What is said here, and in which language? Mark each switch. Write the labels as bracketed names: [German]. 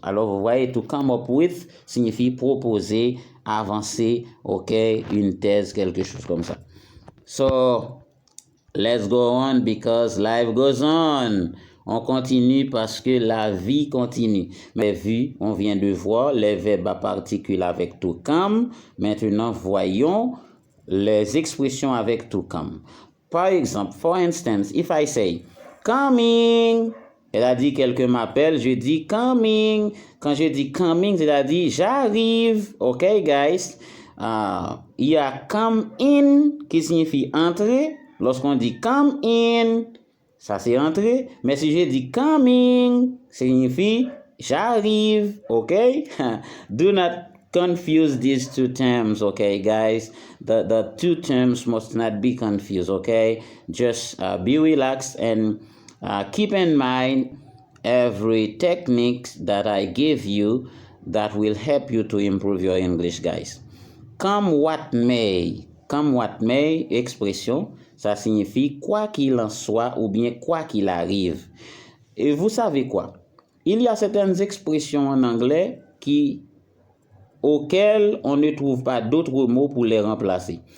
[French] Alors vous voyez, to come up with signifie proposer, avancer, ok, une thèse, quelque chose comme ça. So, [English] Let's go on because life goes on. [French] On continue parce que la vie continue. Mais vu, on vient de voir les verbes à particules avec to come. Maintenant, voyons les expressions avec to come. Par exemple, [English] for instance, if I say coming, [French] elle a dit quelqu'un m'appelle, je dis coming. Quand je dis coming, c'est-à-dire j'arrive. OK, guys? Il y a come in qui signifie entrer. Lorsqu'on dit come in, ça c'est entrer. Mais si je dis coming, signifie j'arrive. OK? [English] Do not confuse these two terms, okay, guys? The two terms must not be confused, okay? Just be relaxed and keep in mind every technique that I give you that will help you to improve your English, guys. [French] Come what may, expression, ça signifie quoi qu'il en soit ou bien quoi qu'il arrive. Et vous savez quoi? Il y a certaines expressions en anglais auxquels on ne trouve pas d'autres mots pour les remplacer.